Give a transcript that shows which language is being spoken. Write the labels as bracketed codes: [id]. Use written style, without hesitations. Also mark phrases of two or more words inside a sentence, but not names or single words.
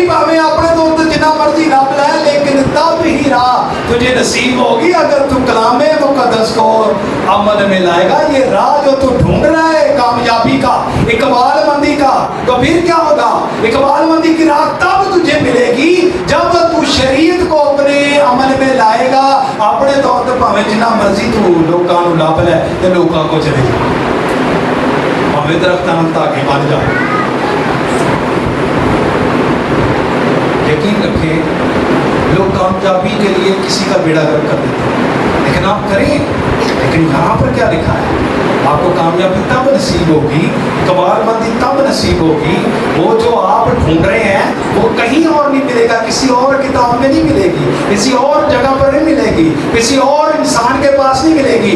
[pa] پاویں اپنے طور پہ جنا مرضی لب لے [ur] لیکن تب ہی راہ تجھے نصیب ہوگی اگر تو کلام مقدس کو عمل میں لائے گا. یہ راہ جو تو ڈھونڈ رہا ہے کامیابی کا, اقبال مندی کا, تو پھر کیا ہوگا؟ اقبال مندی کی راہ تب تجھے ملے گی جب تو شریعت کو اپنے عمل میں لائے گا. [pa] اپنے طور پر پاویں جنا مرضی تو لوکاں نوں لب لے تے لوکاں کو چلے جا, پاویں درختاں تاکہ بن جا. [ur] یقین رکھیں لوگ کامیابی کے لیے کسی کا بیڑا گرک کر دیتے ہیں, لیکن آپ کریں. لیکن یہاں پر کیا لکھا ہے؟ آپ کو کامیابی تب نصیب ہوگی, اقبال مندی تب نصیب ہوگی, وہ جو آپ ڈھونڈ رہے ہیں وہ کہیں اور نہیں ملے گا, کسی اور کتاب میں نہیں ملے گی, کسی اور جگہ پر نہیں ملے گی, کسی اور انسان کے پاس نہیں ملے گی.